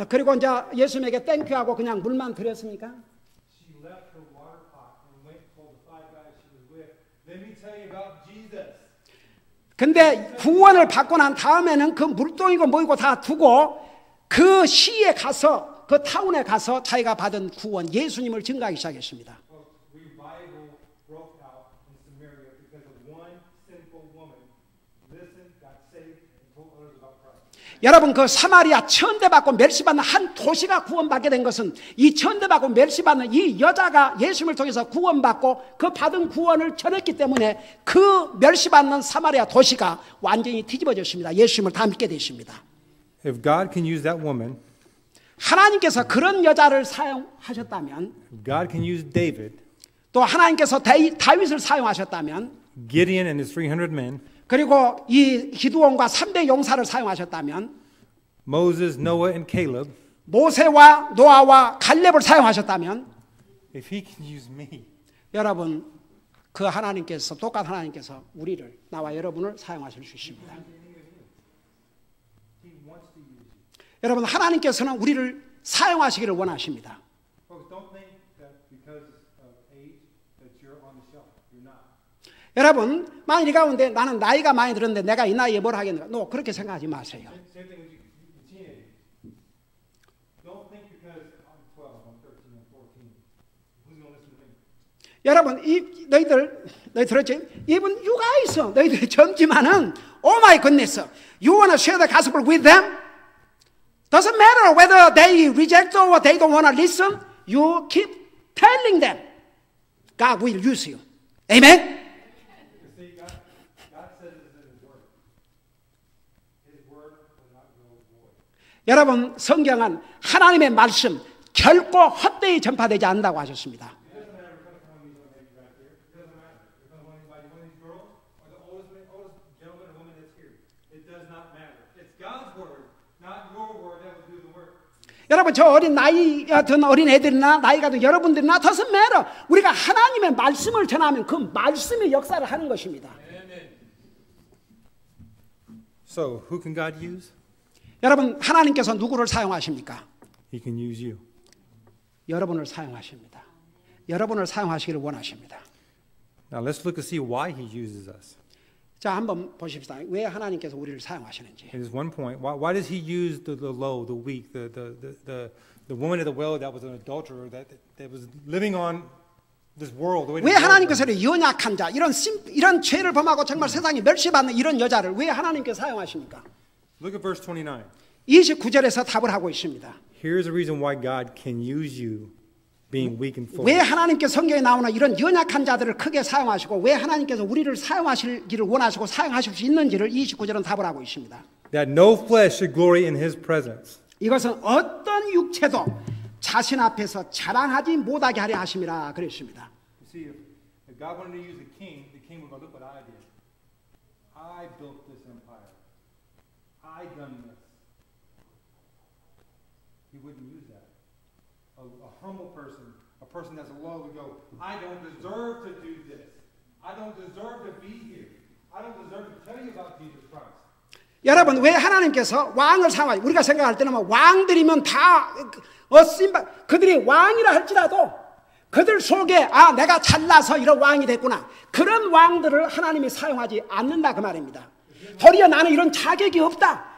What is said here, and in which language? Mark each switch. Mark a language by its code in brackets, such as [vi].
[ko] 그리고 이제 예수님에게 땡큐하고 그냥 물만 드렸습니까? [en] She left her water pot and went and told the five guys she was with, let me tell you about Jesus. [ko] 근데 구원을 받고 난 다음에는 그 물동이고 뭐이고 다 두고 그 시에 가서 그 타운에 가서 자기가 받은 구원 예수님을 증거하기 시작했습니다. [en] Revival broke out in Samaria because of one sinful woman listened, got saved, and told others about Christ. [ko] 여러분 그 사마리아 천대받고 멸시받는 한 도시가 구원받게 된 것은 이 천대받고 멸시받는 이 여자가 예수님을 통해서 구원받고 그 받은 구원을 전했기 때문에 그 멸시받는 사마리아 도시가 완전히 뒤집어졌습니다. 예수님을 다 믿게 되십니다. [en] If God can use that woman, [ko] 하나님께서 그런 여자를 사용하셨다면 [en] if God can use David, [ko] 또 하나님께서 다윗을 사용하셨다면 [en] Gideon and his 300 men, [ko] 그리고 이 기드온과 300 용사를 사용하셨다면 [en] Moses, Noah, and Caleb, [ko] 모세와 노아와 갈렙을 사용하셨다면 [en] if he can use me, [ko] 여러분 그 하나님께서 똑같은 하나님께서 우리를 나와 여러분을 사용하실 수 있습니다. [en] he wants to use you. [ko] 여러분 하나님께서는 우리를 사용하시기를 원하십니다. [en] Folks, don't think that because of age that you're on the shelf. You're not. [ko] 여러분 만일 이 가운데 나는 나이가 많이 들었는데 내가 이 나이에 뭘 하겠는가? No, 그렇게 생각하지 마세요. [en] Same thing with you teenagers. Don't think because I'm 12, I'm 13, I'm 14. Who's going to listen to me? [ko] 여러분 너희들 들었지? [en] Even you guys [ko] 너희들이 젊지만은 [en] oh my goodness, you wanna share the gospel with them? Doesn't matter whether they reject or they don't wanna listen. You keep telling them. God will use you. Amen. You see, God says this in His Word. His Word will not go void. [ko] 여러분 성경은 하나님의 말씀 결코 헛되이 전파되지 않는다고 하셨습니다. [en] It doesn't matter what kind of time you're going to make right here. It doesn't matter. If I'm one of these girls or the oldest gentleman or woman that's here. It does not matter. It's God's Word, not your word that will do the work. [ko] 여러분 저 어린 나이가 든 어린 애들이나 나이가 든 여러분들이나 [en] doesn't matter. [ko] 우리가 하나님의 말씀을 전하면 그 말씀이 역사를 하는 것입니다. [en] So, who can God use? [ko] 여러분 하나님께서 누구를 사용하십니까? [en] He can use you. [ko] 여러분을 사용하십니다. 여러분을 사용하시기를 원하십니다. [en] Now let's look and see why He uses us. [ko] 자 한번 보십시다. 왜 하나님께서 우리를 사용하시는지. [en] It is one point. Why does He use the low, the weak, the woman at the well that was an adulterer that was living on this world? The way [ko] 왜 [en] this world [ko] 하나님께서 연약한 자, 이런 죄를 범하고 정말 세상에 멸시받는 이런 여자를 왜 하나님께서 사용하십니까? [en] Look at verse 29. [ko] 29절에서 답을 하고 있습니다. [en] Here's the reason why God can use you being weak and full. [ko] 왜 하나님께서 성경에 나오는 이런 연약한 자들을 크게 사용하시고 왜 하나님께서 우리를 사용하시기를 원하시고 사용하실 수 있는지를 29절은 답을 하고 있습니다. [en] That no flesh should glory in His presence. [ko] 이것은 어떤 육체도 자신 앞에서 자랑하지 못하게 하려 하심이라 그랬습니다. [en] You see, if God wanted to use the king would go, look what I did. I built this empire. I done this. He wouldn't use that. A humble person, a person that's low would go, I don't deserve to do this. I don't deserve to be here. I don't deserve to tell you about Jesus Christ. [ko] 여러분 왜 하나님께서 왕을 사용하지? 우리가 생각할 때는 왕들이면 다 그들이 왕이라 할지라도 그들 속에 내가 잘나서 이런 왕이 됐구나. 그런 왕들을 하나님이 사용하지 않는다 그 말입니다. 도리어 나는 이런 자격이 없다.